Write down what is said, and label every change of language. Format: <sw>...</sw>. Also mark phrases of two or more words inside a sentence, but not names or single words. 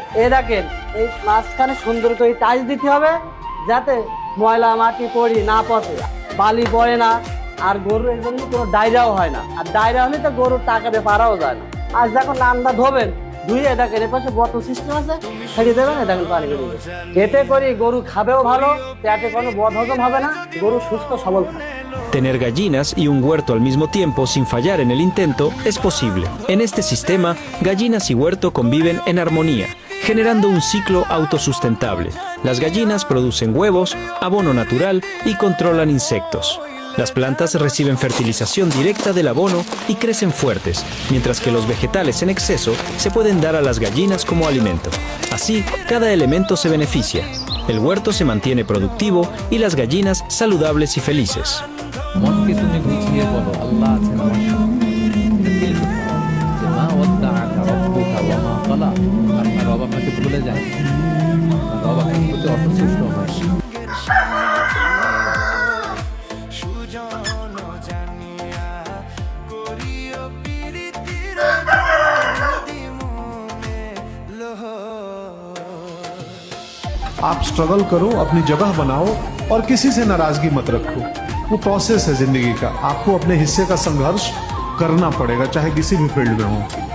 <bn>এই দেখেন, এই মাঝখানে সুন্দর করে টাইলস দিতে হবে, যাতে ময়লা মাটি পড়ি না পড়ে, বালি পড়ে না, আর গরুর এই জন্য কোনো ডায়রিয়াও হয় না। আর ডায়রিয়া হলে তো গরুর টাকা দিয়ে পারাও যায় না। আর যখন রান্না ধোবেন ধুয়ে দেখেন এর পাশে বোতল সিস্টেম আছে, ছেড়ে দেবেন, দেখেন পানি বেরিয়ে যাবে। এতে করে গরু খাবেও ভালো, পেটে কোনো বদহজম হবে না, গরু সুস্থ সবল থাকে।</bn> <es>Tener gallinas y un huerto al mismo tiempo sin fallar en el intento es posible. En este sistema, gallinas y huerto conviven en armonía, generando un ciclo autosustentable. Las gallinas producen huevos, abono natural y controlan insectos. Las plantas reciben fertilización directa del abono y crecen fuertes, mientras que los vegetales en exceso se pueden dar a las gallinas como alimento. Así, cada elemento se beneficia. El huerto se mantiene productivo y las gallinas saludables y felices.</es> <bn>মনকে তুমি বুঝিয়ে বলো আল্লাহ আছেন আমার সঙ্গে। এটা দিল যে</bn> <ar>ما ودعك ربك وما قلى,</ar> <bn>আপনার রব আপনাকে ভুলে যায়, আপনার রব আপনার প্রতি অসন্তুষ্ট হয়।</bn> <hi>आप स्ट्रगल करो, अपनी जगह बनाओ और किसी से नाराजगी मत रखो। वो प्रोसेस है जिंदगी का, आपको अपने हिस्से का संघर्ष करना पड़ेगा, चाहे किसी भी फील्ड में हो।</hi>